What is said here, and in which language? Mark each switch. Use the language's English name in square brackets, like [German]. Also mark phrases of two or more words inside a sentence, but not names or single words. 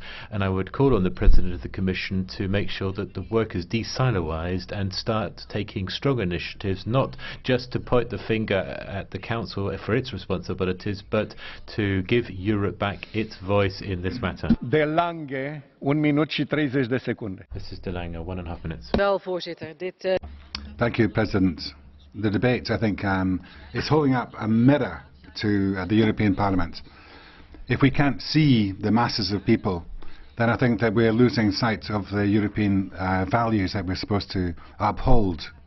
[English] And I would call on the President of the Commission to make sure that the work is de-siloized and start taking strong initiatives, not just to point the finger at the Council for its responsibilities, but to give Europe back its voice in this matter. [Romanian] De Lange, 1 minut și 30 de secunde. [English] Mrs. De Lange, 1.5 minutes. [Dutch] Wel, voorzitter. [English] Thank you, President. The debate, I think, is holding up a mirror to the European Parliament. If we can't see the masses of people, then I think that we're losing sight of the European values that we're supposed to uphold.